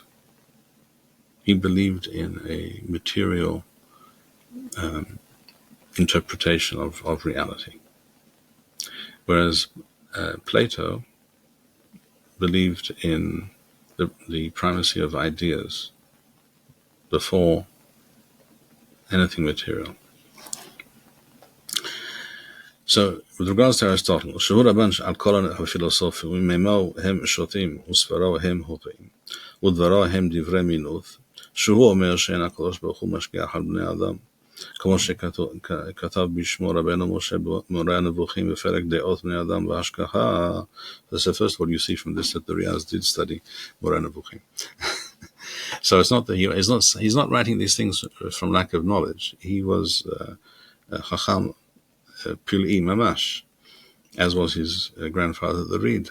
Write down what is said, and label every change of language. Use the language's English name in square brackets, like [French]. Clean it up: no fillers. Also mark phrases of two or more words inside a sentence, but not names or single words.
[English] He believed in a material interpretation of reality, whereas Plato believed in the primacy of ideas before anything material. So, with regards to Aristotle, [Hebrew] שהוא רבן על כל הפילוסופים, ומומו הם שוטים, וספרו הם חוטים, ודברו הם דברי מינות, שהוא אומר שאין הקדוש ברוך הוא משגיח על בני אדם, כמו שכתב בשמו רבנו משה במורה הנבוכים בפרק דעות בני אדם והשגחה. [English] That's the first one you see from this, that the Riaz did study Moreh Nevuchim. So it's not that he's not writing these things from lack of knowledge. He was [Hebrew] חכם פלאי ממש, [English] as was his grandfather the Reed.